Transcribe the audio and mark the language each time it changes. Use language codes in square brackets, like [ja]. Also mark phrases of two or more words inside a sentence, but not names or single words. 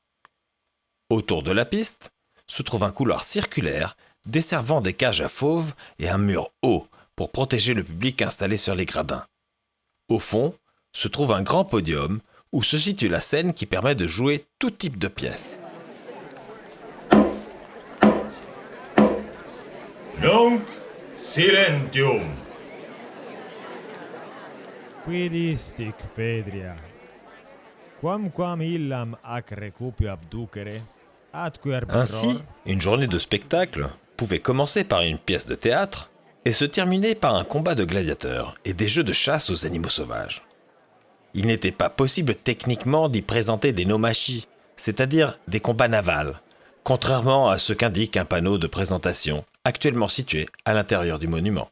[fr] Autour de la piste se trouve un couloir circulaire desservant des cages à fauves et un mur haut pour protéger le public installé sur les gradins. Au fond se trouve un grand podium où se situe la scène qui permet de jouer tout type de pièces. [la] Nunc silentium. Quid istic, Phaedria? Quamquam illam ac recupio abducere, atque arbitror... [fr] Ainsi, une journée de spectacle pouvait commencer par une pièce de théâtre et se terminer par un combat de gladiateurs et des jeux de chasse aux animaux sauvages. Il n'était pas possible techniquement d'y présenter des nomachis, c'est-à-dire des combats navals, contrairement à ce qu'indique un panneau de présentation actuellement situé à l'intérieur du monument.